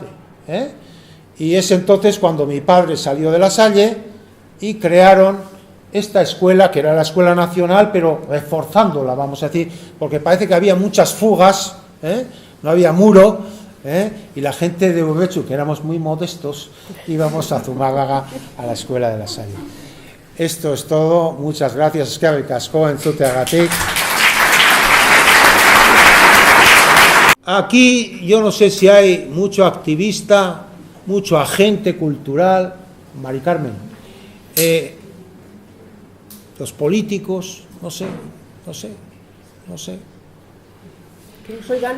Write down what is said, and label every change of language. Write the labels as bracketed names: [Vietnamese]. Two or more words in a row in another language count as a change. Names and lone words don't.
[Spanish] Y es entonces cuando mi padre salió de La Salle y crearon esta escuela, que era la Escuela Nacional, pero reforzándola, vamos a decir, porque parece que había muchas fugas, no había muro, y la gente de Urretxu, que éramos muy modestos, íbamos a Zumárraga, a la Escuela de La Salle. Esto es todo, muchas gracias, [Basque] eskerrik asko, entzuteagatik. [Spanish] Aquí yo no sé si hay mucho activista, mucho agente cultural, Mari Carmen, los políticos, no sé. Que nos oigan.